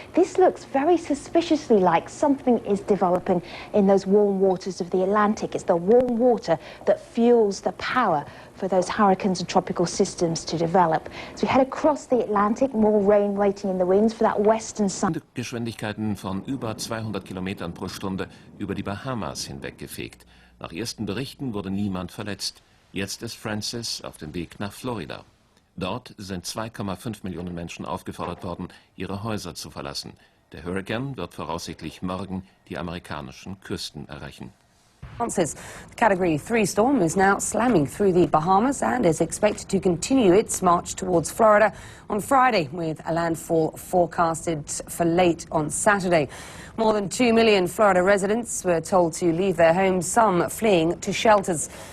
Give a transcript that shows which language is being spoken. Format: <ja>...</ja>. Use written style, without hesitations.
<en>This looks very suspiciously like something is developing in those warm waters of the Atlantic. It's the warm water that fuels the power for those hurricanes and tropical systems to develop. So we head across the Atlantic, more rain waiting in the winds for that western side.</en> <de>Geschwindigkeiten von über 200 Kilometern pro Stunde über die Bahamas hinweggefegt. Nach ersten Berichten wurde niemand verletzt. Jetzt ist Francis auf dem Weg nach Florida. Dort sind 2,5 Millionen Menschen aufgefordert worden, ihre Häuser zu verlassen. Der Hurrikan wird voraussichtlich morgen die amerikanischen Küsten erreichen.</de> <en>The Category 3 storm is now slamming through the Bahamas and is expected to continue its march towards Florida on Friday, with a landfall forecasted for late on Saturday. More than 2 million Florida residents were told to leave their homes, some fleeing to shelters.</en>